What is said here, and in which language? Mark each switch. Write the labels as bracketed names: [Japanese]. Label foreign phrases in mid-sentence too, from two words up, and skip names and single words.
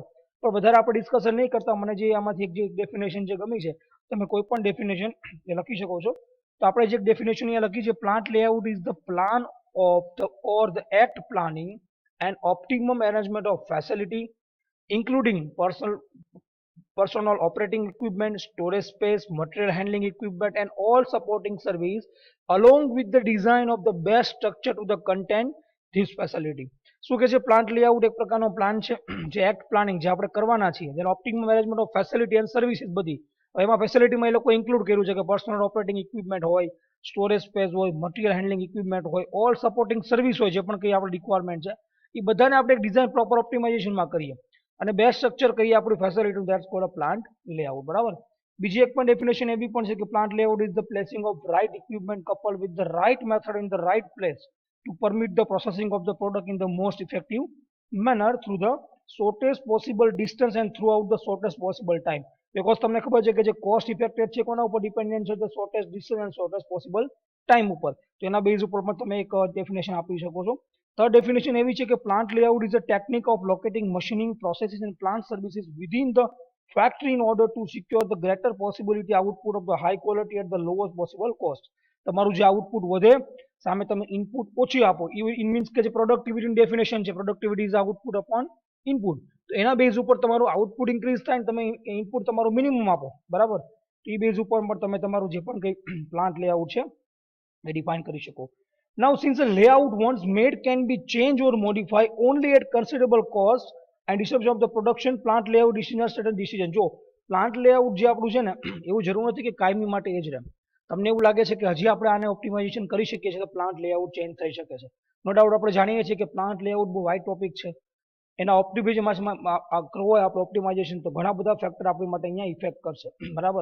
[Gujarati] પણ વધારે આપણે ડિસ્કશન નહીં કરતા મને જે આમાંથી એક જે ડેફિનેશન જે ગમી છે તમે કોઈ પણ ડેફિનેશન એ લખી શકો છો. તો આપણે જે ડેફિનેશન અહીંયા લખી છે [English] plant layout is the plan of the or the act planning and optimum arrangement of facility including personal operating equipment, storage space, material handling equipment, and all supporting service, along with the design of the best structure to the content this facility. [Gujarati] શું કે છે [English] plant layout [Gujarati] એક પ્રકારનો પ્લાન છે જે [English] act planning [Gujarati] જે આપણે કરવાના છીએ જેનો [English] optimum management of facility and services [Gujarati] બધી એમાં ફેસિલિટીમાં એ લોકો ઇન્ક્લુડ કર્યું છે કે [English] personal operating equipment [Gujarati] હોય [English] storage space [Gujarati] હોય [English] material handling equipment [Gujarati] હોય [English] all supporting service [Gujarati] હોય જે પણ કંઈ આપણે રિક્વાયરમેન્ટ છે એ બધાને આપણે એક [English] design proper [Gujarati] ઓપ્ટિમાઇઝેશનમાં કરીએ અને [English] best structure [Gujarati] કહીએ આપણી ફેસિલિટી [English] that's called a plant layout [Gujarati] બરાબર. બીજી એક પણ ડેફિનેશન એવી પણ છે કે [English] plant layout is the placing of right equipment couple with the right method in the right place to permit the processing of the product in the most effective manner through the shortest possible distance and throughout the shortest possible time. [Gujarati] Because તમને ખબર છે કે જે [English] cost effected [Gujarati] છે કોના ઉપર ડિપેન્ડન્ટ છે [English] the shortest distance and shortest possible time [Gujarati] ઉપર. તો એના બેઝ ઉપર પણ તમે એક ડેફિનેશન આપી શકો છો. [English] third definition [Gujarati] એવી છે કે [English] plant layout is a technique of locating machining processes and plant services within the factory in order to secure the greater possibility output of the high quality at the lowest possible cost. [Gujarati] તમારું જે આઉટપુટ વધે સામે તમે ઇનપુટ ઓછી આપો [English] it means [Gujarati] કે જે પ્રોડક્ટિવિટીની ડેફિનેશન છે [English] productivity is output upon input. [Gujarati] તો એના બેઝ ઉપર તમારું આઉટપુટ ઇન્ક્રીઝ થાય ને તમે ઇનપુટ તમારું મિનિમમ આપો બરાબર. તો એ બેઝ ઉપર પણ તમે તમારું જે પણ કંઈ [English] plant layout [Gujarati] છે એ ડિફાઇન કરી શકો. [English] Now since a layout once made can be changed or modified only at considerable cost and disruption of the production, plant layout decision are certain decision. [Gujarati] જો [English] plant layout [Gujarati] જે આપણું છે ને એવું જરૂર નથી કે કાયમી માટે એ જ રહે. તમને એવું લાગે છે કે હજી આપણે આને ઓપ્ટિમાઇઝેશન કરી શકીએ છીએ તો [English] plant layout [Gujarati] ચેન્જ થઈ શકે છે. [English] no doubt [Gujarati] આપણે જાણીએ છીએ કે [English] plant layout [Gujarati] બહુ [English] wide topic [Gujarati] છે. એના ઓપ્ટિમાઇઝેશન કરવો હોય આપણે ઓપ્ટિમાઇઝેશન, તો ઘણા બધા ફેક્ટર આપણી માટે અહીંયા ઇફેક્ટ કરશે, બરાબર.